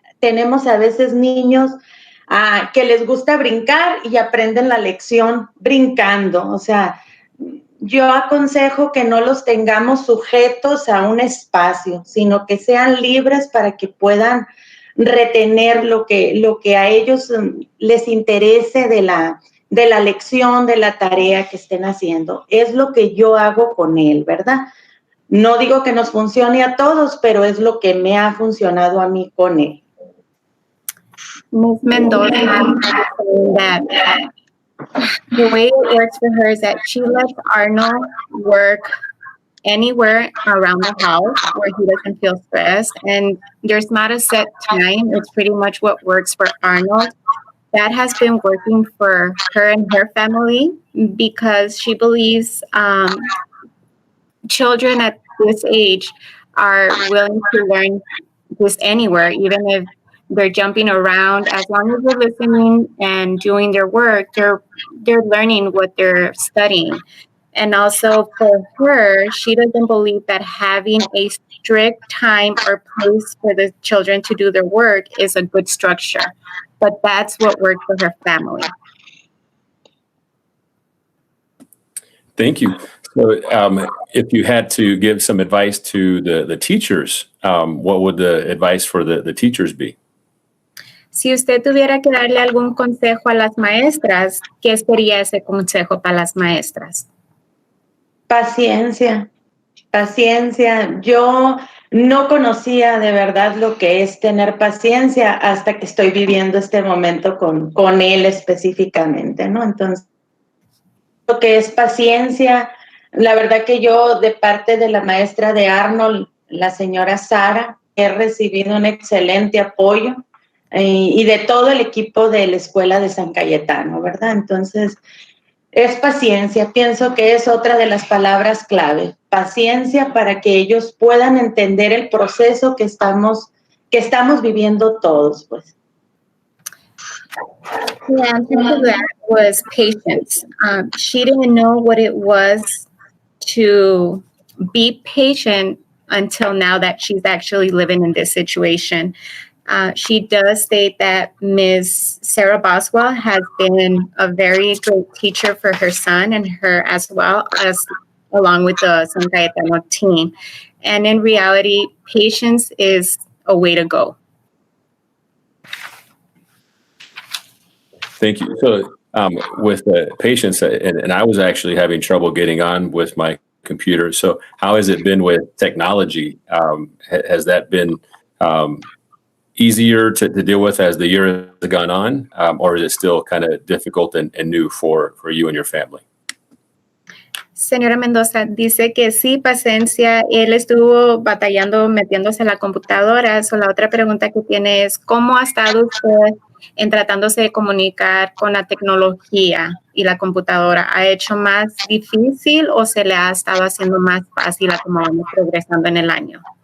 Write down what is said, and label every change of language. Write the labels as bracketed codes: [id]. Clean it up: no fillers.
[es] Tenemos a veces niños que les gusta brincar y aprenden la lección brincando. O sea, yo aconsejo que no los tengamos sujetos a un espacio, sino que sean libres para que puedan retener lo que a ellos les interese de la lección, de la tarea que estén haciendo. Es lo que yo hago con él, ¿verdad? No digo que nos funcione a todos, pero es lo que me ha funcionado a mí con él. [en] Ms. Mendoza saying that the way it works for her is that she lets Arnold work anywhere around the house where he doesn't feel stressed, and there's not a set time. It's pretty much what works for Arnold. That has been working for her and her family because she believes children at this age are willing to learn this anywhere, even if they're jumping around. As long as they're listening and doing their work, they're learning what they're studying. And also for her, she doesn't believe that having a strict time or place for the children to do their work is a good structure. But that's what worked for her family. Thank you. So if you had to give some advice to the teachers, what would the advice for the teachers be? [es] Si usted tuviera que darle algún consejo a las maestras, ¿qué sería ese consejo para las maestras? Paciencia, paciencia. Yo no conocía de verdad lo que es tener paciencia hasta que estoy viviendo este momento con él específicamente, ¿no? Entonces, lo que es paciencia, la verdad que yo de parte de la maestra de Arnold, la señora Sara, he recibido un excelente apoyo y de todo el equipo de la Escuela de San Cayetano, ¿verdad? Entonces, es paciencia, pienso que es otra de las palabras clave, paciencia para que ellos puedan entender el proceso que estamos viviendo todos, pues. [en] The answer to that was patience. She didn't know what it was to be patient until now that she's actually living in this situation. She does state that Ms. Sarah Boswell has been a very great teacher for her son and her as well as along with the San Cayetano team. And in reality, patience is a way to go. Thank you. So with the patients, and I was actually having trouble getting on with my computer. So how has it been with technology? Has that been easier to deal with as the year has gone on, or is it still kind of difficult and new for you and your family? [es] Señora Mendoza, dice que sí, paciencia. Él estuvo batallando metiéndose en la computadora. So, la otra pregunta que tiene es, ¿cómo ha estado usted en tratándose de comunicar con la tecnología y la computadora? ¿Ha hecho más difícil o se le ha estado haciendo más fácil a cómo vamos progresando en el año?